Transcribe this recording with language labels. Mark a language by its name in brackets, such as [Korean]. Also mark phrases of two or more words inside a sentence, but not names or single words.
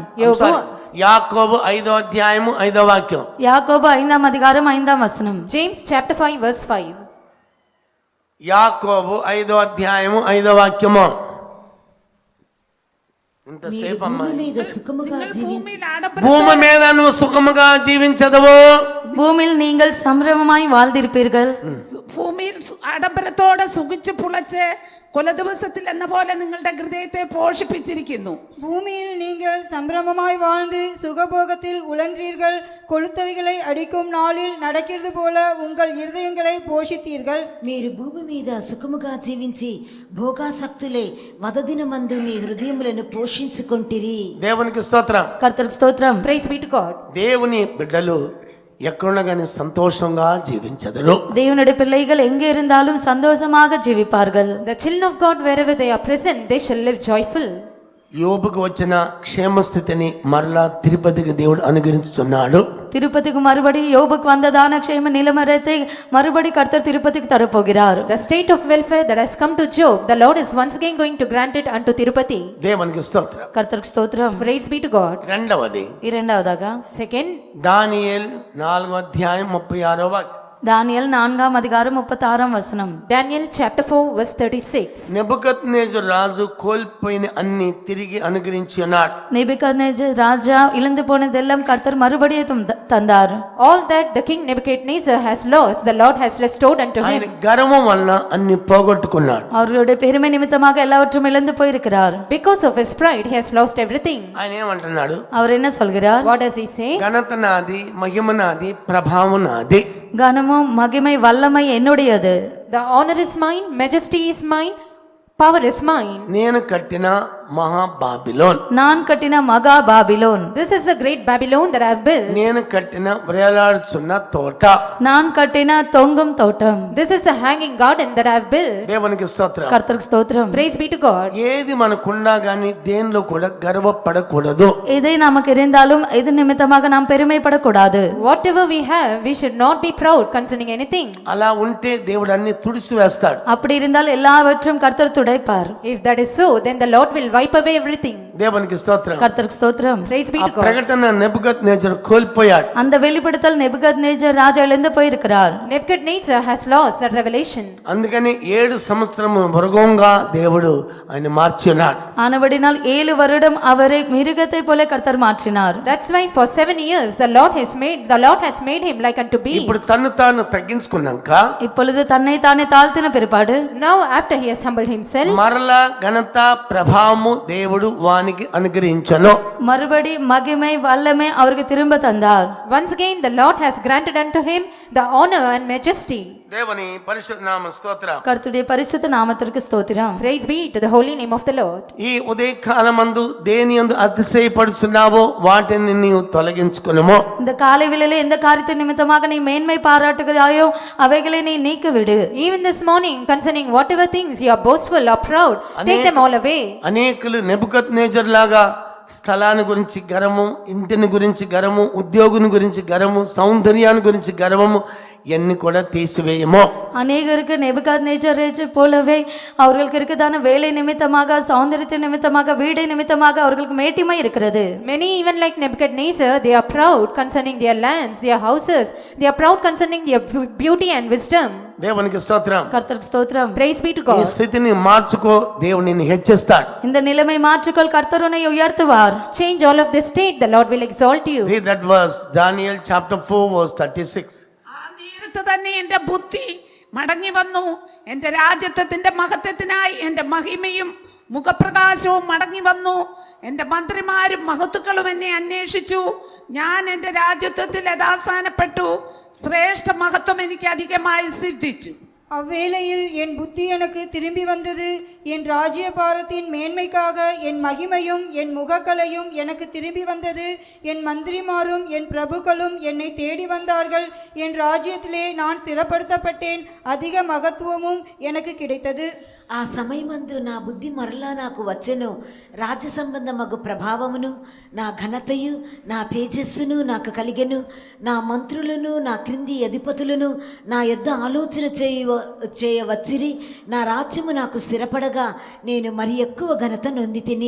[Telugu] యాకోబు 5వ అధ్యాయము 5వ వాక్యం. యాకోబు 5వ అధికారం 5వ వచనం. [English] James chapter 5 verse 5. [Telugu] యాకోబు 5వ అధ్యాయము 5వ వాక్యము. ఇంతసేపు అమ్మా, భూమి మీద సుఖముగా జీవించి [Malayalam] ഭൂമിയിൽ ആഡംബര [Telugu] భూమి మీద నువ్వు సుఖముగా జీవించదవు. [Tamil] பூமியில் நீங்கள் சம்பிரமமாய் வாழ்ந்திருப்பீர்கள். [Malayalam] ഭൂമിയിൽ ആഡംബരത്തോടെ സുഖിച്ച് പുളച്ച് കൊലദിവസത്തിൽ എന്ന പോലെ നിങ്ങളുടെ ഹൃദയത്തെ പോഷിപ്പിച്ചിരിക്കുന്നു. [Tamil] பூமியில் நீங்கள் சம்பிரமமாய் வாழ்ந்து சுகபோகத்தில் உழன்றீர்கள். கொளுத்தவைகளை அடிக்கும் நாளில் நடக்கிறது போல உங்கள் இருதயங்களை போஷித்தீர்கள். [Telugu] మీరు భూమి మీద సుఖముగా జీవించి భోగాసక్తులే వదదినమందు మీ హృదయములను పోషించుకొంటిరి. దేవునికి స్తోత్రం. [Tamil] கர்த்தருக்கு ஸ்தோத்திரம். [English] Praise be to God. [Telugu] దేవుని బిడ్డలు ఎక్కడున్నా కానీ సంతోషంగా జీవించెదరు. [Tamil] தேவனுடைய பிள்ளைகள் எங்கே இருந்தாலும் சந்தோஷமாக ஜீவிப்பார்கள். [English] The children of God, wherever they are present, they shall live joyful. [Telugu] యోబుకు వచ్చిన క్షేమస్థితిని మరలా తిరుపతికి దేవుడు అనుగ్రహించుచున్నాడు. [Tamil] திருப்பதிக்கு மறுபடி யோபுக்கு வந்ததான க்ஷேம நிலமரத்தை மறுபடி கர்த்தர் திருப்பதிக்கு தரப்போகிறார். [English] The state of welfare that has come to Job, the Lord is once again going to grant it unto Tirupati. [Telugu] దేవునికి స్తోత్రం. [Tamil] கர்த்தருக்கு ஸ்தோத்திரம். [English] Praise be to God. [Telugu] రెండవది [Tamil] இரண்டாவதாக [English] Second, [Telugu] దానియేల్ 4వ అధ్యాయం 36వ వాక్యం. [Tamil] தானியேல் 4వ அதிகாரம் 36వ వచనం. [English] Daniel chapter 4 verse 36. [Telugu] నెబుకద్నెజరు రాజు కోల్పోయిన అన్ని తిరిగి అనుగ్రహించి ఉన్నాడు. [Tamil] நேபுகத்நேசர் ராஜா இழந்து போனதெல்லாம் கர்த்தர் மறுபடியும் தந்தார். [English] All that the king Nebuchadnezzar has lost, the Lord has restored unto [Telugu] ఆయన [English] him. [Telugu] గర్వం వలన అన్ని పోగొట్టుకున్నాడు. [Tamil] அவர்களுடைய பெருமை நிமித்தமாக எல்லாவற்றும் இழந்து போயிருக்கிறார். [English] Because of his pride, he has lost everything. [Telugu] ఆయన ఏమంటున్నాడు? [Tamil] அவர் என்ன சொல்கிறார்? [English] What does he say? [Telugu] ఘనత నాది, మహిమ నాది, ప్రభావం నాది. [Tamil] கனமும் மகிமை வல்லமை என்னுடையது. [English] The honor is mine, majesty is mine, power is mine. [Telugu] నేను కట్టిన మహా బాబిలోన్. [Tamil] நான் கட்டின மகா பாபிலோன். [English] This is the great Babylon that I have built. [Telugu] నేను కట్టిన వ్రేలాడుచున్న తోట. [Tamil] நான் கட்டின தொங்கும் தோட்டம். [English] This is a hanging garden that I have built. [Telugu] దేవునికి స్తోత్రం. [Tamil] கர்த்தருக்கு ஸ்தோத்திரம். [English] Praise be to God. [Telugu] ఏది మనకున్నా గానీ దేనిలో కూడా గర్వపడకూడదు. [Tamil] இதை நமக்கு இருந்தாலும் இது நிமித்தமாக நாம் பெருமைப்படக்கூடாது. [English] Whatever we have, we should not be proud concerning anything. [Telugu] అలా ఉంటే దేవుడు అన్ని తుడిసి వేస్తాడు. [Tamil] அப்படி இருந்தால் எல்லாவற்றும் கர்த்தர் துடைப்பார். [English] If that is so, then the Lord will wipe away everything. [Telugu] దేవునికి స్తోత్రం. [Tamil] கர்த்தருக்கு ஸ்தோத்திரம். [English] Praise be [Telugu] ఆ [English] to God. [Telugu] ప్రకటన నెబుకద్నెజరు కోల్పోయాడు. [Tamil] அந்த வெளிப்படுத்தல் நெபுகத்நேசர் ராஜா இழந்து போயிருக்கிறார். [English] Nebuchadnezzar has lost that revelation. [Telugu] అందుకని 7 సంవత్సరము మృగంగా దేవుడు ఆయన మార్చి ఉన్నాడు. [Tamil] ஆனபடினால் 7 வருடம் அவரை மிருகத்தை போல கர்த்தர் மாற்றினார். [English] That's why for 7 years the Lord has made him like unto beast. [Telugu] ఇప్పుడు తన్ను తాను తగ్గించుకున్నాక [Tamil] இப்பொழுது தன்னை தானே தாழ்த்தின பிற்பாடு [English] Now after he has humbled himself, [Telugu] మరలా ఘనత ప్రభావము దేవుడు వానికి అనుగ్రహించను. [Tamil] மறுபடி மகிமை வல்லமை அவருக்கு திரும்ப தந்தார். [English] once again the Lord has granted unto him the honor and majesty. [Telugu] దేవుని పరిశుద్ధ నామ స్తోత్రం. [Tamil] கர்த்தருடைய பரிசுத்த நாமத்திற்கு ஸ்தோத்திரம். [English] Praise be to the holy name of the Lord. [Telugu] ఈ ఉదయకాలమందు దేని యందు అతిశయపడుచున్నావో వాటిని నీవు తొలగించుకొనుము. [Tamil] இந்த காலை வேளையிலே எந்த காரியத்தை நிமித்தமாக நீ மேன்மை பாராட்டுகிறாயோ அவைகளை நீ நீக்கி விடு. [English] Even this morning, concerning whatever things you are boastful or proud, take them all away. [Telugu] అనేకులు నెబుకద్నెజర్ లాగా స్థలాన్ని గురించి గర్వము, ఇంటిని గురించి గర్వము, ఉద్యోగుని గురించి గర్వము, సౌందర్యాన్ని గురించి గర్వము ఎన్ని కూడా తీసివేయము. [Tamil] அநேகருக்கு நெபுகாத்நேச்சரை போலவே அவர்களுக்கு இருக்கதான வேலை நிமித்தமாக, சௌந்தரியத்தின் நிமித்தமாக, வீடை நிமித்தமாக அவர்களுக்கு மேட்டிமை இருக்கிறது. [English] Many, even like Nebuchadnezzar, they are proud concerning their lands, their houses. They are proud concerning their beauty and wisdom. [Telugu] దేవునికి స్తోత్రం. [Tamil] கர்த்தருக்கு ஸ்தோத்திரம். [English] Praise be to [Telugu] ఈ [English] God. [Telugu] స్థితిని మార్చుకో, దేవుడు నిన్ను హెచ్చిస్తాడు. [Tamil] இந்த நிலைமை மாற்றிக்கொள், கர்த்தர் உன்னை உயர்த்துவார். [English] Change all of this state, the Lord will exalt you. Read that verse, Daniel chapter 4 verse 36. [Malayalam] ആ നേരത്ത് തന്നെ എൻ്റെ ബുദ്ധി മടങ്ങി വന്നു. എൻ്റെ രാജ്യത്വത്തിൻ്റെ മഹത്വത്തിനായി എൻ്റെ മഹിമയും മുഖപ്രകാശവും മടങ്ങി വന്നു. എൻ്റെ മന്ത്രിമാരും മഹത്തുക്കളും എന്നെ അന്വേഷിച്ചു. ഞാൻ എൻ്റെ രാജ്യത്വത്തിൽ യഥാസ്ഥാനപ്പെട്ടു. ശ്രേഷ്ഠ മഹത്വം എനിക്ക് അധികമായി സിദ്ധിച്ചു. [Tamil] அவ்வேளையில் என் புத்தி எனக்கு திரும்பி வந்தது. என் ராஜ்யபாரத்தின் மேன்மைக்காக என் மகிமையும் என் முகக்கலையும் எனக்கு திரும்பி வந்தது. என் மந்திரிமாரும் என் பிரபுக்களும் என்னை தேடி வந்தார்கள். என் ராஜ்யத்திலே நான் ஸ்திரப்படுத்தப்பட்டேன். அதிக மகத்துவமும் எனக்கு கிடைத்தது. [Telugu] ఆ సమయమందు నా బుద్ధి మరలా నాకు వచ్చెను. రాజ్య సంబంధమగు ప్రభావమును, నా ఘనతయు, నా తేజస్సును నాకు కలిగెను. నా మంత్రులను, నా క్రింది అధిపతులను నా యొద్ద ఆలోచన చేయవచ్చిరి. నా రాజ్యము నాకు స్థిరపడగా నేను మరి ఎక్కువ ఘనత నొంది తిని.